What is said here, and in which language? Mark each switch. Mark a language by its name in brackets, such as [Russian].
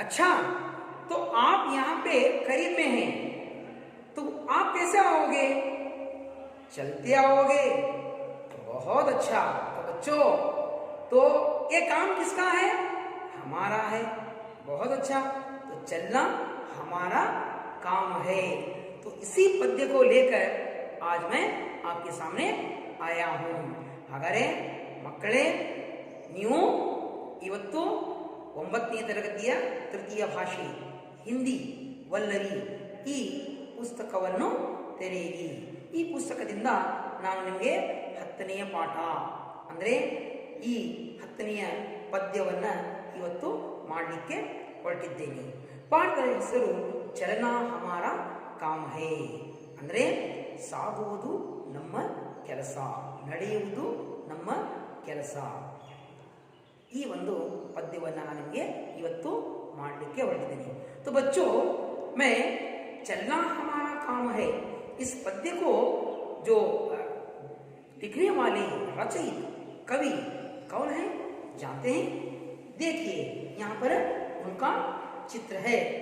[Hindi] अच्छा, तो आप यहाँ पे करीब में हैं, तो आप कैसे आओगे? चलते आओगे। बहुत अच्छा। तो बच्चों, तो ये काम किसका है? हमारा है। बहुत अच्छा। तो चलना हमारा काम है। तो इसी पद्य को लेकर आज मैं आपके सामने आया हूँ। [Kannada] ಹಾಗಾದರೆ ಮಕ್ಕಳೇ, ನೀವು ಇವತ್ತು 9ನೇ ತರಗತಿಯ ತೃತೀಯ ಭಾಷೆ ಹಿಂದಿ ವಲ್ಲರಿ ಈ ಪುಸ್ತಕವನ್ನು ತೆರೆಯಿರಿ. ಈ ಪುಸ್ತಕದಿಂದ ನಾನು ನಿಮಗೆ 10ನೆಯ ಪಾಠ ಅಂದರೆ ಈ 10ನೆಯ ಪದ್ಯವನ್ನು ಇವತ್ತು ಮಾಡಲಿಕ್ಕೆ ಹೊರಟಿದ್ದೇನೆ. ಪಾಠದ ಹೆಸರು [Hindi] ಚಲನಾ ಹಮಾರ ಕಾಮ್ ಹೇ, [Kannada] ಅಂದರೆ ಸಾಗುವುದು ನಮ್ಮ ಕೆಲಸ, ನಡೆಯುವುದು ನಮ್ಮ ಕೆಲಸ. ಈ ಒಂದು ಪದ್ಯವನ್ನು ನಾನು ನಿಮಗೆ ಇವತ್ತು ಮಾಡಲಿಕ್ಕೆ ಹೊರಟಿದ್ದೇನೆ. [Hindi] तो बच्चों, मैं चलना हमारा काम है इस पद्य को जो लिखने वाले रचयित कवि कौन है जानते हैं? देखिए, यहाँ पर उनका चित्र है।